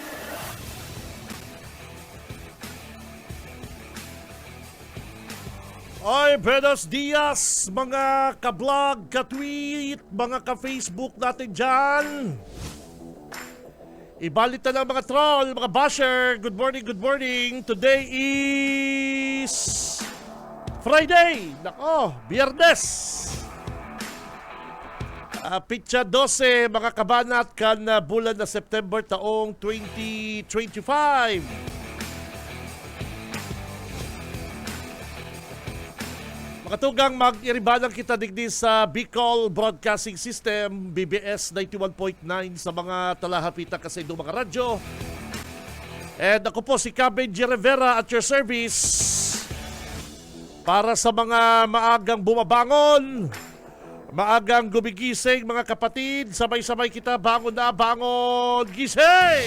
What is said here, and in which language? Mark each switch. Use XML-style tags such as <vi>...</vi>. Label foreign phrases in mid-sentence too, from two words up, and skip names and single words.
<tl>Oy,</tl> <es>buenos dias,</es> <tl>mga ka-vlog, ka-tweet, mga ka-Facebook natin dyan.</tl> <bik>Ibalit na lang mga troll, mga basher.</bik> <en>Good morning. Today is Friday.</en> <bik>Nako, Biyernes. Pitsa 12, mga kabanat, kan bulan na September taong 2025. Katugang mag-iribanang kita digdi sa Bicol Broadcasting System, BBS 91.9 sa mga talahapita kasi do mga radyo.</bik> <tl>And ako po si Benji Rivera</tl> <en>at your service</en> <tl>para sa mga maagang bumabangon, maagang gumigising mga kapatid.</tl> <bik>Sabay-sabay kita, bangon na, bangon, gising!</bik>